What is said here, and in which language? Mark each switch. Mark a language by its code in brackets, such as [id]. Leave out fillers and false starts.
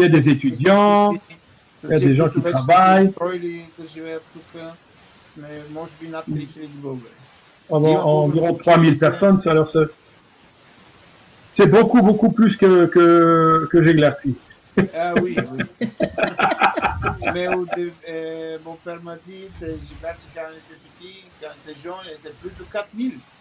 [fr] Il y a des étudiants, il y a des gens qui travaillent. [bg] Да живеят тук, сме може би над 3000 българи. [fr] Environ 3000 personnes, alors c'est beaucoup plus que Jéglarty. Ah oui, oui. Mais mon père m'a dit que Jéglarty, quand il était petit, quand il était jeune, il était plus de 4000.